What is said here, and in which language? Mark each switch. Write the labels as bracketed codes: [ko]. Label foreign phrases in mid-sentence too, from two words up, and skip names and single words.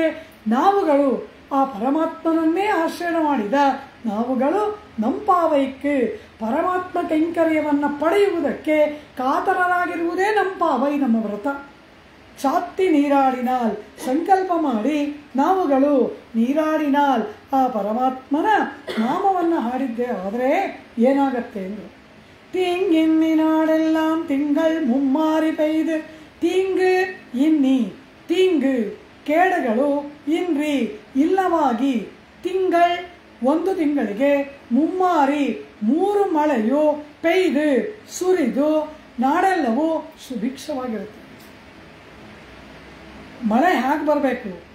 [kn] ನಾವುಗಳು ಆ ಪರಮಾತ್ಮನನ್ನೇ ಆಶ್ರಯ ಮಾಡಿದ ನಾವುಗಳು ನಂಪಾವೈಕ್ಕೆ, ಪರಮಾತ್ಮ ಕೈಂಕರ್ಯವನ್ನು ಪಡೆಯುವುದಕ್ಕೆ ಕಾತರರಾಗಿರುವುದೇ ನಂಪಾವೈ, ನಮ್ಮ ವ್ರತ. [ta] சாற்றி நீராடினால், [kn] ಸಂಕಲ್ಪ ಮಾಡಿ ನಾವುಗಳು ನೀರಾಡಿನಾಲ್ ಆ ಪರಮಾತ್ಮನ ನಾಮವನ್ನು ಹಾಡಿದ್ದೆ ಆದರೆ ಏನಾಗತ್ತೆ ಅಂದರೆ, [ta] தீங்கின்னினாடெல்லாம் திங்கள் மும்மாறி பெய்து தீங்கு [kn] ಇನ್ನಿ ತಿಂಗು ಕೇಡುಗಳು ಇನ್ರಿ ಇಲ್ಲವಾಗಿ ತಿಂಗಳ್ ಒಂದು ತಿಂಗಳಿಗೆ ಮುಮ್ಮಾರಿ ಮೂರು ಮಳೆಯು ಪೆಯ್ದು ಸುರಿದು ನಾಡೆಲ್ಲವೂ ಸುಭಿಕ್ಷವಾಗಿರುತ್ತೆ. ಮಳೆ ಹೇಗೆ ಬರಬೇಕು?